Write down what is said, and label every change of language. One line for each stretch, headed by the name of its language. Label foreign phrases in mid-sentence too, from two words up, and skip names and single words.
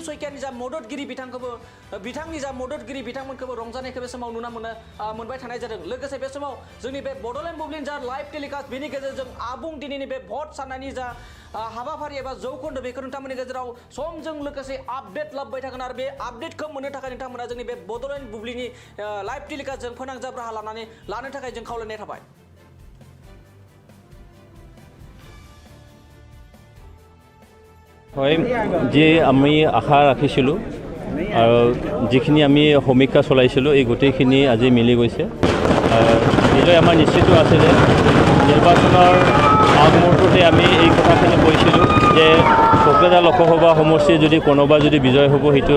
Bodo: शइकियानि जा मददगिरि बिथांमोनखौबो रंजानायखौ बे समाव नुना मोनबाय थानाय जादों लोगोसे बे समाव जोंनि बे बड'लेण्ड बुब्लिनि जा
English: live telecast
Bodo: बेनि गेजेरजों आबुं दिनैनि बे भट साननायनि जा हाबाफारि एबा जौखोन्दो बेखौ नोंथांमोननि गेजेराव समजों लोगोसे आपडेट लाबोबाय थागोन आरो बे आपडेटखौ मोननो थाखाय नोंथांमोना जोंनि बे बड'लेण्ड बुब्लिनि लाइभ टेलिकास्टजों फोनांजाब राहा लानो थाखाय जों खावलायनाय थाबाय
Assamese: হয় যে আমি আশা ৰাখিছিলোঁ আৰু যিখিনি আমি সমীক্ষা চলাইছিলোঁ এই গোটেইখিনি আজি মিলি গৈছে নিশ্চয় আমাৰ নিশ্চিত আছিলে নিৰ্বাচনৰ আগমুহূৰ্ততে আমি এই কথাখিনি কৈছিলোঁ যে কোকৰাঝাৰ লোকসভা সমষ্টিৰ যদি কোনোবা যদি বিজয় হ'ব সেইটো